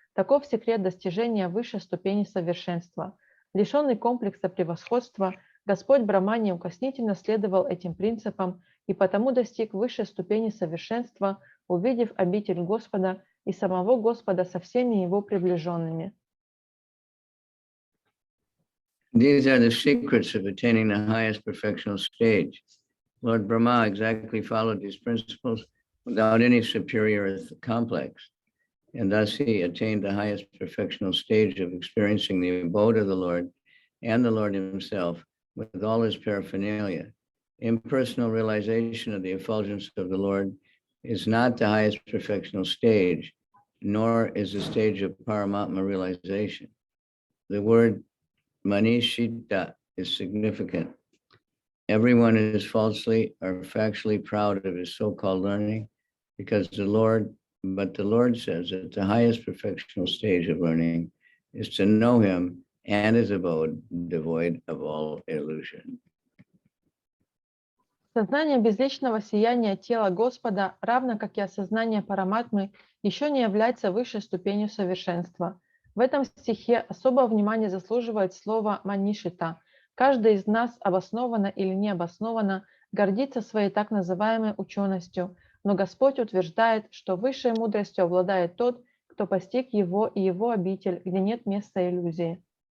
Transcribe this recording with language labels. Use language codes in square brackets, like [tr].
[ru] Таков секрет достижения высшей ступени совершенства. Лишенный комплекса превосходства, Господь Брахма неукоснительно следовал этим принципам и потому достиг высшей ступени совершенства, увидев обитель Господа и самого Господа со всеми его приближенными. [en] These are the secrets of attaining the highest perfectional stage. Lord Brahma exactly followed these principles without any superior complex, and thus he attained the highest perfectional stage of experiencing the abode of the Lord and the Lord himself with all his paraphernalia. Impersonal realization of the effulgence of the Lord is not the highest perfectional stage, nor is the stage of Paramatma realization. The word Manishita is significant. Everyone is falsely or factually proud of his so-called learning because the Lord says that the highest perfectional stage of learning is to know him and his abode devoid of all illusion. [ru] Сознание безличного сияния тела Господа, равно как и осознание Параматмы, еще не является высшей ступенью совершенства. В этом стихе особого внимания заслуживает слово «манишита». Каждый из нас, обоснованно или необоснованно, гордится своей так называемой ученостью, но Господь утверждает, что высшей мудростью обладает тот, кто постиг его и его обитель, где нет места иллюзии.